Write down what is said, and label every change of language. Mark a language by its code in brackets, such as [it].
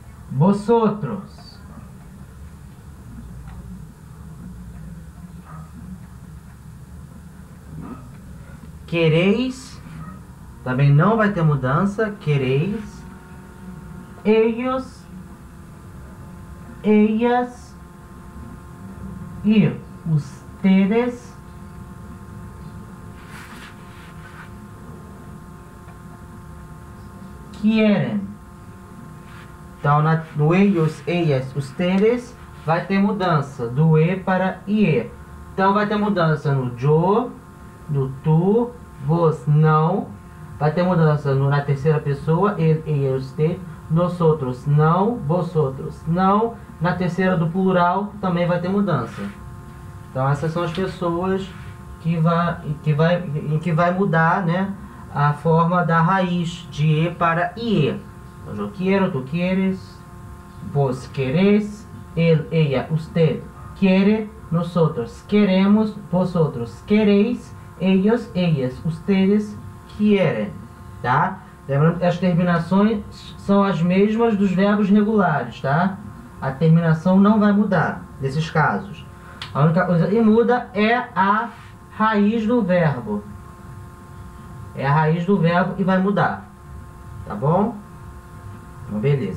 [es] Vosotros. [pt] queréis, também não vai ter mudança, queréis. [es] Ellos, ellas e ustedes quieren. [pt] Então, no ellos, ellas, ustedes, vai ter mudança do e para ie. Então, vai ter mudança no yo, no tu, vos, não. Vai ter mudança na terceira pessoa, ele, ella, usted. Nosotros, não. Vosotros, não. Na terceira do plural, também vai ter mudança. Então, essas são as pessoas em que vai mudar, né, a forma da raiz de e para ie. [es] Então, yo quiero, tú quieres, vos querés, él, ella, usted quiere, nosotros queremos, vosotros queréis, ellos, ellas, ustedes quieren, tá? [pt] Lembrando que as terminações são as mesmas dos verbos regulares, tá? A terminação não vai mudar nesses casos. A única coisa que muda é a raiz do verbo. É a raiz do verbo e vai mudar, tá bom? Então, beleza.